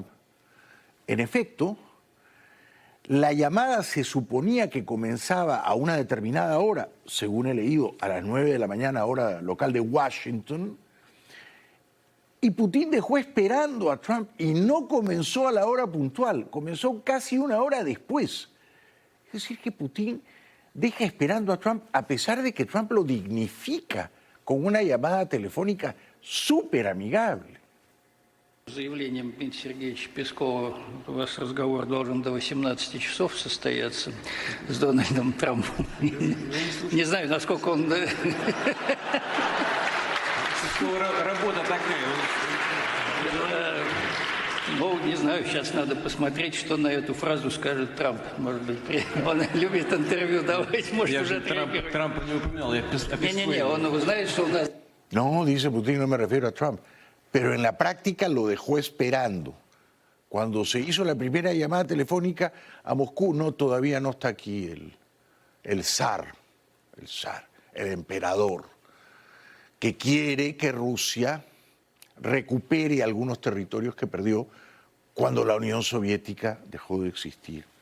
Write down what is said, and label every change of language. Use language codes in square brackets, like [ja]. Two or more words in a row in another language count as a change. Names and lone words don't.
[es] En efecto, la llamada se suponía que comenzaba a una determinada hora, según he leído, a las 9 de la mañana, hora local de Washington, y Putin dejó esperando a Trump y no comenzó a la hora puntual, comenzó casi una hora después. Es decir, que Putin deja esperando a Trump a pesar de que Trump lo dignifica con una llamada telefónica súper amigable. [ru] Заявлением Дмитрия Сергеевича Пескова у вас разговор должен до 18 часов состояться с Дональдом Трампом. Не знаю, насколько он... Работа такая. Ну, не знаю, сейчас надо посмотреть, что на эту фразу скажет Трамп. Может быть, он любит интервью давать, может, Я уже же Трампа не упоминал, я Не-не-не, он знает, что у нас... [es] No, dice Putin, no me refiero a Trump, pero en la práctica lo dejó esperando. Cuando se hizo la primera llamada telefónica a Moscú, no, todavía no está aquí el zar, el emperador, que quiere que Rusia recupere algunos territorios que perdió cuando la Unión Soviética dejó de existir.